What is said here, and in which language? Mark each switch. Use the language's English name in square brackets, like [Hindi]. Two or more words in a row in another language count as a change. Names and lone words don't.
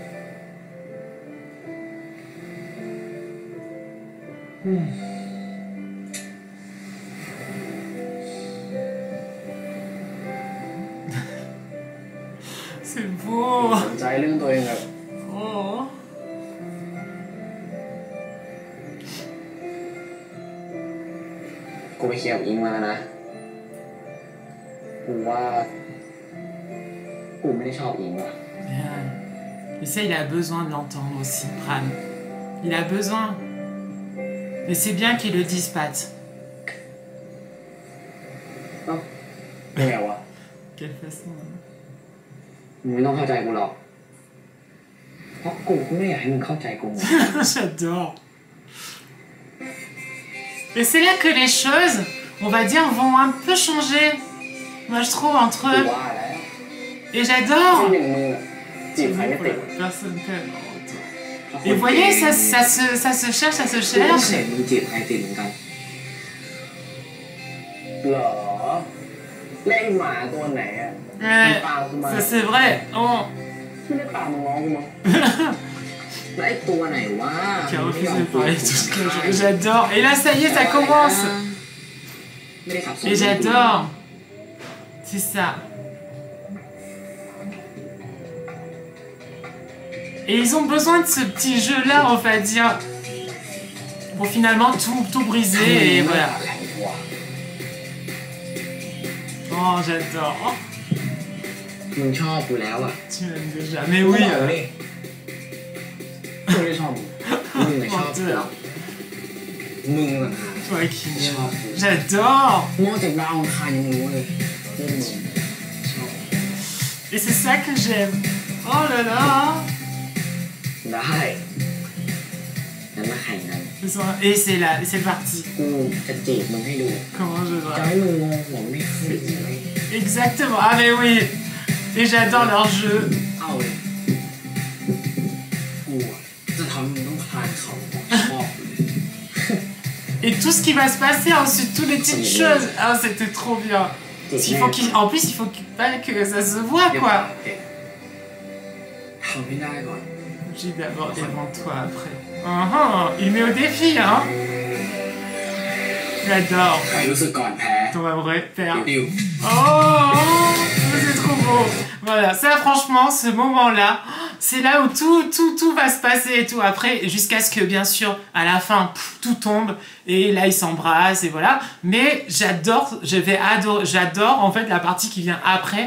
[French] C'est beau. [Thai] สนใจเรื่องตัวเองแบบ Oh. กูไปเคลียร์กับอิงมาแล้วนะกูว่ากูไม่ได้ชอบอิงว่ะ [French] Bien. Et ça, il a besoin de l'entendre aussi, Pran. Il a besoin. Mais c'est bien qu'il le dise, Pat. [Thai] เอ้าเป็นไงวะ [French] Quelle façon. [Thai] มึงไม่ต้องเข้าใจกูหรอกเพราะกูก็ไม่อยากให้มึงเข้าใจกู [French] J'adore. Et c'est là que les choses, on va dire, vont un peu changer. Moi, je trouve, entre [Thai] กู [French] eux. [Thai] ว่าแล้ว [French] Et j'adore. [Thai] ที่อย่างมึงอะจีบใครไม่ติด [French] Personne t'aime. Et vous voyez, ça se cherche, ça se [Thai] กูก็เห็ [French] cherche. [Thai] นมึงจีบใครติดเหมือนกันเหรอแล้วไอ้หมาตัวไหนอ่ะ [French] Ouais, ça c'est vrai. Oh. [Thai] ไม่ได้ตามมึงง้อกูมั้งแล้วไอ้ตัวไหนวะ [French] Qui a refusé de parler toute la journée. J'adore. Et là, ça y est, ça commence. [Thai] ไม่ได้ขับสน [French] Et j'adore. C'est ça. Et ils ont besoin de ce petit jeu-là, on va dire, pour finalement tout briser, et voilà. Oh, j'adore. [Thai] มึงชอบกูแล้วอ่ะ [French] Tu m'aimes déjà. Mais oui. [Thai] กูไม่ได้ชอบมึงไม่ชอบกูมึงอ่ะ [French] Toi qui m'aimes. J'adore. [Thai] โง่จากดาวอังคารยังรู้เลยมึงชอบ [French] Et c'est ça que j'aime. Oh là là. [Thai] ได้งั้นมาแข่งกัน [French] Et c'est là, c'est parti. [Thai] กูจะจีบมึงให้ดู [French] Comment je [Thai] จะ [French] dois. [Thai] ให้มึงงงหัวไม่ขึ้นเลย [French] Exactement. Ah mais oui. Et j'adore leur jeu. [Thai] เอาเลยกูจะทำมึงต้องคลานเขาชอบ [French] Et tout ce qui va se passer ensuite, toutes les petites choses. Ah, c'était trop bien. En plus, il faut pas que ça se voit, quoi. [Thai] ทำให้ได้ก่อน [French] J'ai d'abord devant toi après. Il met au défi, hein. J'adore. [Thai] ใครรู้สึกก่อนแพ้ [French] On va vrai faire. ดิว Oh, c'est trop beau. Voilà, ça franchement, ce moment-là, c'est là où tout va se passer et tout. Après, jusqu'à ce que, bien sûr, à la fin, tout tombe. Et là, ils s'embrassent et voilà. Mais j'adore en fait la partie qui vient après.